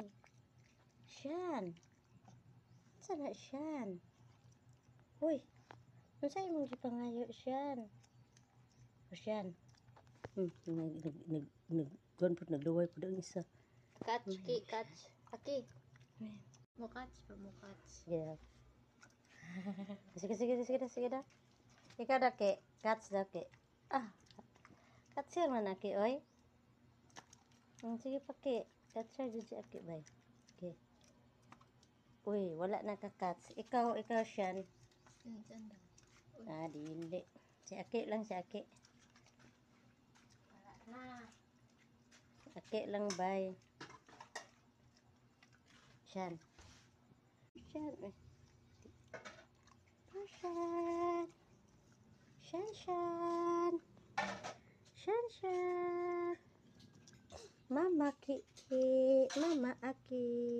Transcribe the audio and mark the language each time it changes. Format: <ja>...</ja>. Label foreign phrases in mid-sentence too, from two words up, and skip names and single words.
<ceb>Siyan. Sana siyan. Uy. Ano sa'yo mong gipangayo siyan? O siyan. Nagluway po doon isa. Catch, ki, catch. Aki. Mo catch pa, mo catch. Yeah. Sige na. Ikaw na ki. Catch na ki. Ah. Catch yan man na ki, oy. Sige pa ki. Catch yan dyan si aki, bay. Okay. Uy, wala na ka-catch. Ikaw siyan. Diyan daw. Ah, hindi. Si aki lang, si aki. Wala na. Aki lang, bay. Siyan. Siyan, eh. Siyan. Siyan. Siyan. Mama ki. Mama aki.</ceb>